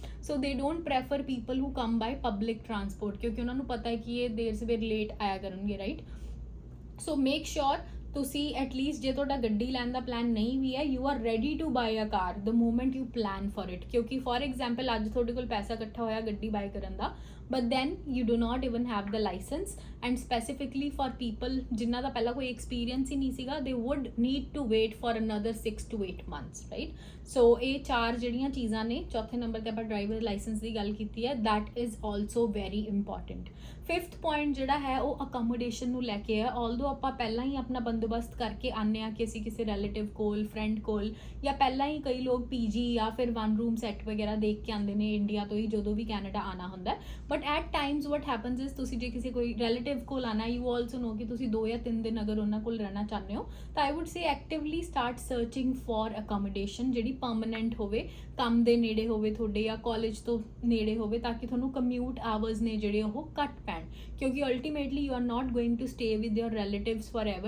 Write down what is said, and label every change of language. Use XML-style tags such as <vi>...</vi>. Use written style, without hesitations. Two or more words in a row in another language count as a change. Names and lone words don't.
<en>so they don't prefer people who come by public transport,</en> <pa>ਕਿਉਂਕਿ ਉਹਨਾਂ ਨੂੰ ਪਤਾ ਹੈ ਕਿ ਇਹ ਦੇਰ ਸਵੇਰ ਲੇਟ ਆਇਆ ਕਰਨਗੇ, ਰਾਈਟ.</pa> <en>so make sure</en> <pa>ਤੁਸੀਂ ਐਟਲੀਸਟ ਜੇ ਤੁਹਾਡਾ ਗੱਡੀ ਲੈਣ ਦਾ ਪਲਾਨ ਨਹੀਂ ਵੀ ਹੈ,</pa> <en>you are ready to buy a car the moment you plan for it.</en> <pa>ਕਿਉਂਕਿ</pa> <en>for example</en> <pa>ਅੱਜ ਤੁਹਾਡੇ ਕੋਲ ਪੈਸਾ ਇਕੱਠਾ ਹੋਇਆ ਗੱਡੀ ਬਾਈ ਕਰਨ ਦਾ,</pa> <en>but then you do not even have the license, and specifically for people</en> <pa>ਜਿਨ੍ਹਾਂ ਦਾ ਪਹਿਲਾਂ ਕੋਈ experience ਹੀ ਨਹੀਂ ਸੀਗਾ,</pa> <en>they would need to wait for another 6 to 8 months, right.</en> <pa>So ਇਹ ਚਾਰ ਜਿਹੜੀਆਂ ਚੀਜ਼ਾਂ ਨੇ, ਚੌਥੇ ਨੰਬਰ ਤੇ ਆਪਾਂ</pa> <en>driver license</en> <pa>ਦੀ ਗੱਲ ਕੀਤੀ ਹੈ,</pa> <en>that is also very important. fifth point</en> <pa>ਜਿਹੜਾ ਹੈ ਉਹ ਅਕੋਮੋਡੇਸ਼ਨ ਨੂੰ ਲੈ ਕੇ ਹੈ. ਆਲਦੋ ਆਪਾਂ ਪਹਿਲਾਂ ਹੀ ਆਪਣਾ ਬੰਦੋਬਸਤ ਕਰਕੇ ਆਉਂਦੇ ਹਾਂ ਕਿ ਅਸੀਂ ਕਿਸੇ ਰਿਲੇਟਿਵ ਕੋਲ, ਫਰੈਂਡ ਕੋਲ, ਜਾਂ ਪਹਿਲਾਂ ਹੀ ਕਈ ਲੋਕ ਪੀਜੀ ਜਾਂ ਫਿਰ 1 room ਸੈੱਟ ਵਗੈਰਾ ਦੇਖ ਕੇ ਆਉਂਦੇ ਨੇ ਇੰਡੀਆ ਤੋਂ ਹੀ ਜਦੋਂ ਵੀ ਕੈਨੇਡਾ ਆਉਣਾ ਹੁੰਦਾ.</pa> <en>but at times what happens is</en> <pa>ਤੁਸੀਂ ਜੇ ਕਿਸੇ ਕੋਈ ਰਿਲੇਟਿਵ ਕੋਲ ਆਉਣਾ,</pa> <en>you also know</en> <pa>ਕਿ ਤੁਸੀਂ 2 ਜਾਂ 3 ਦਿਨ ਅਗਰ ਉਹਨਾਂ ਕੋਲ ਰਹਿਣਾ ਚਾਹੁੰਦੇ ਹੋ, ਤਾਂ</pa> <en>I would say actively start searching for accommodation</en> <pa>ਜਿਹੜੀ ਪਰਮਾਨੈਂਟ ਹੋਵੇ, ਕੰਮ ਦੇ ਨੇੜੇ ਹੋਵੇ ਤੁਹਾਡੇ ਜਾਂ ਕਾਲਜ ਤੋਂ ਨੇੜੇ ਹੋਵੇ, ਤਾਂ ਕਿ ਤੁਹਾਨੂੰ</pa> <en>commute hours</en> <pa>ਨੇ ਜਿਹੜੇ ਉਹ ਘੱਟ ਪੈਣ, ਕਿਉਂਕਿ</pa> <en>ultimately you are not going to stay with your relatives forever.</en>